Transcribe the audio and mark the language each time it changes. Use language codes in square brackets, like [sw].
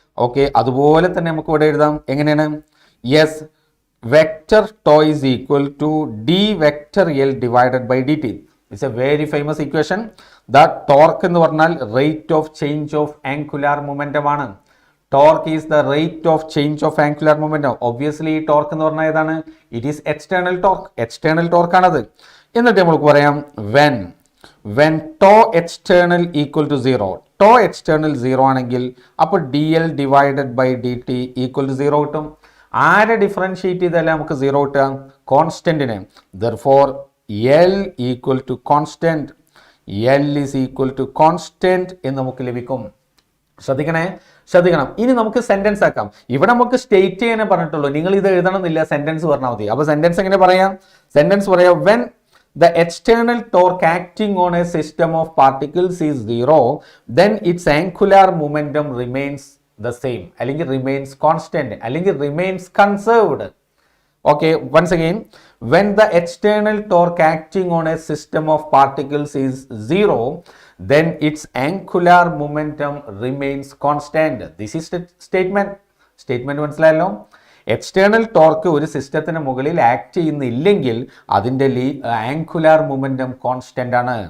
[en] okay, [ml] അതുപോലെ തന്നെ നമുക്ക് ഇവിടെ എഴുതാം. എങ്ങനെയാണ്? [en] Yes, vector tau is equal to d vector L divided by d t. It's a very famous equation. The torque [ml] എന്ന് പറഞ്ഞാൽ [en] Rate of change of angular momentum ആണ്. Torque is the rate of change of angular momentum. Obviously [ml] ഈ torque എന്ന് പറഞ്ഞാൽ ഏതാണ്? [en] It is external torque ആണത്. [ml] എന്നിട്ട് നമുക്ക് പറയാം [en] when tau external equal to 0. tau external 0 [ml] ആണെങ്കിൽ അപ്പോൾ [en] dl divided by dt equal to 0 കിട്ടും. [ml] ആരെ ഡിഫറൻഷിയേറ്റ് ചെയ്താലേ നമുക്ക് 0 കിട്ടുക? കോൺസ്റ്റന്റിനെ. [en] therefore L equal to constant. L is equal to constant [ml] എന്ന് നമുക്ക് ലഭിക്കും. ശ്രദ്ധിക്കണം. ഇനി നമുക്ക് സെന്റൻസ് ആക്കാം. ഇവിടെ നമുക്ക് സ്റ്റേറ്റ് ചെയ്യാനേ പറഞ്ഞിട്ടുള്ളൂ. നിങ്ങൾ ഇത് എഴുതണമെന്നില്ല, സെന്റൻസ് പറഞ്ഞാൽ മതി. അപ്പോൾ സെന്റൻസ് എങ്ങനെ പറയാം? [en] when the external torque acting on a system of particles is 0, then its angular momentum remains the same, അല്ലെങ്കിൽ remains constant, അല്ലെങ്കിൽ remains conserved. Okay, once again, when the external torque acting on a system of particles is zero, then its angular momentum remains constant. This is the statement. [ml] Statement മനസ്സിലായല്ലോ. External torque ഒരു സിസ്റ്റത്തിന് മുകളിൽ act ചെയ്യുന്നില്ലെങ്കിൽ അതിൻ്റെ angular momentum constant ആണ്.